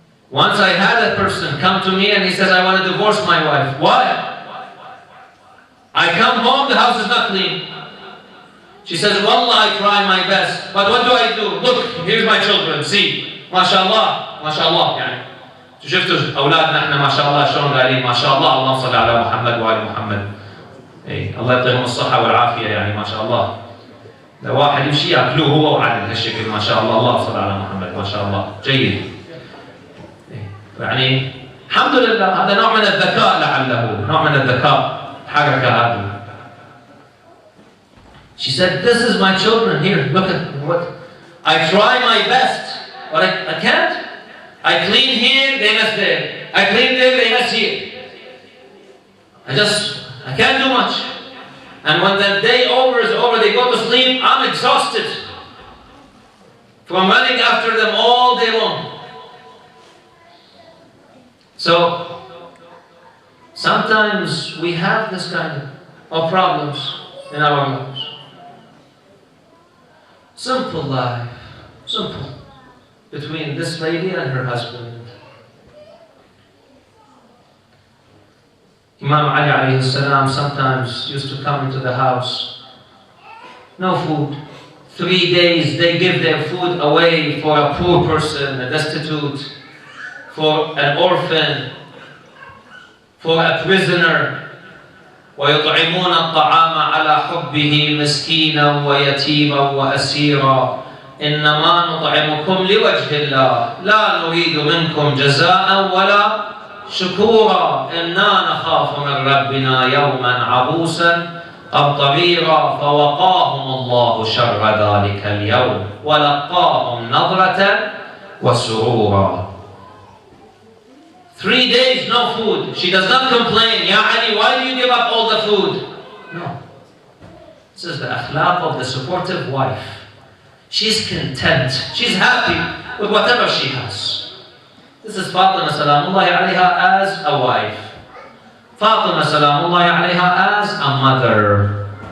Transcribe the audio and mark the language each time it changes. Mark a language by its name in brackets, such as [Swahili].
[English] Once I had a person come to me and he says, I want to divorce my wife. Why? I come home, the house is not clean. She says, Wallah, I try my best. But what do I do? Look, here's my children, see. [Arabic] MashaAllah, MashaAllah. يعني. شفتوا أولادنا احنا ما شاء الله شلون قاعدين ما شاء الله اللهم صل على محمد وآل محمد. إيه الله يعطيهم الصحة والعافية يعني ما شاء الله. لو واحد يمشي ياكلوه هو وعدل هالشكل ما شاء الله اللهم صل على محمد ما شاء الله جيد. يعني الحمد لله هذا نوع من الذكاء لعله نوع من الذكاء حركة هذه. [English] She said, this is my children here, look at what. I try my best, but I can't. I clean here, they mess there. I clean there, they mess here. I can't do much. And when the day is over, they go to sleep, I'm exhausted from running after them all day long. So, sometimes we have this kind of problems in our lives. Simple life, simple, between this lady and her husband. Imam Ali alayhi salam sometimes used to come into the house, no food. 3 days they give their food away for a poor person, a destitute, for an orphan, for a prisoner. [Arabic] ويطعمون الطعام على حبه مسكينا ويتيما وأسيرا إنما نطعمكم لوجه الله لا نريد منكم جزاء ولا شكورا إنا نخاف من ربنا يوما عبوسا قمطريرا فوقاهم الله شر ذلك اليوم ولقاهم نظرة وسرورا. [English] 3 days, no food. She does not complain. Ya Ali, why do you give up all the food? No. This is the akhlaq of the supportive wife. She's content. She's happy with whatever she has. This is Fatima Salamullahi alayha as a wife. Fatima Salamullahi alayha as a mother.